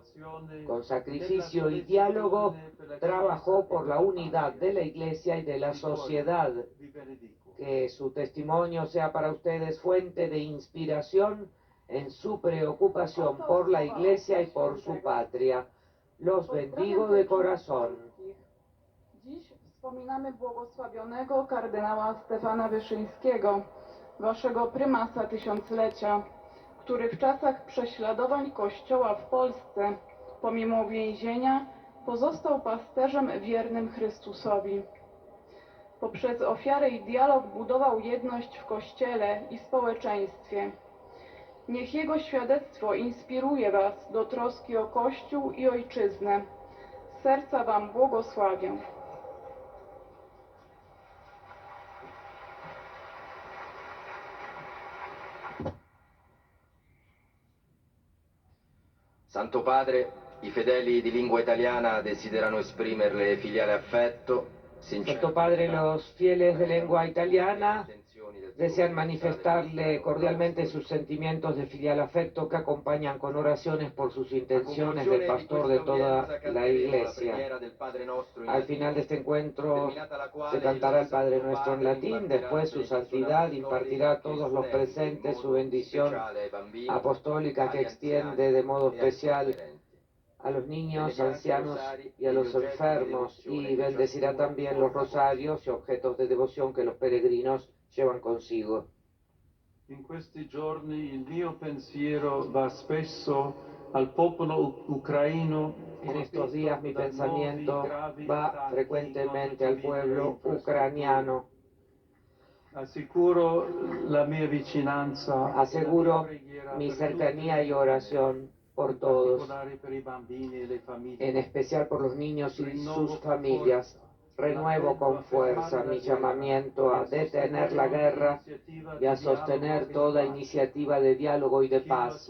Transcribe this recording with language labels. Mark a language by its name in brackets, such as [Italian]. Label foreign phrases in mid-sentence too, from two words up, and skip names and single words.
[Spanish] Con sacrificio y diálogo, trabajó por la unidad de la Iglesia y de la sociedad. Que su testimonio sea para ustedes fuente de inspiración en su preocupación por la Iglesia y por su patria. Los bendigo de corazón. [Polish] Dziś wspominamy błogosławionego kardynała Stefana Wyszyńskiego, waszego prymasa tysiąclecia, który w czasach prześladowań Kościoła w Polsce, pomimo więzienia, pozostał pasterzem wiernym Chrystusowi. Poprzez ofiarę i dialog budował jedność w Kościele i społeczeństwie. Niech Jego świadectwo inspiruje Was do troski o Kościół i Ojczyznę. Z serca Wam błogosławię. [Italian] Santo Padre, i fedeli di lingua italiana desiderano esprimerle filiale affetto. [Spanish] Santo Padre, los fieles de lengua italiana desean manifestarle cordialmente sus sentimientos de filial afecto que acompañan con oraciones por sus intenciones del pastor de toda la Iglesia. Al final de este encuentro se cantará el Padre Nuestro en latín, después su santidad impartirá a todos los presentes su bendición apostólica que extiende de modo especial a los niños, ancianos y a los enfermos, y bendecirá también los rosarios y objetos de devoción que los peregrinos llevan consigo. [Italian] In questi giorni il mio pensiero va spesso al popolo ucraino. [Spanish] En estos días mi pensamiento va frecuentemente al pueblo ucraniano. [Italian] Aseguro la mia vicinanza. [Spanish] Aseguro mi cercanía y oración por todos, en especial por los niños y sus familias. Renuevo con fuerza mi llamamiento a detener la guerra y a sostener toda iniciativa de diálogo y de paz.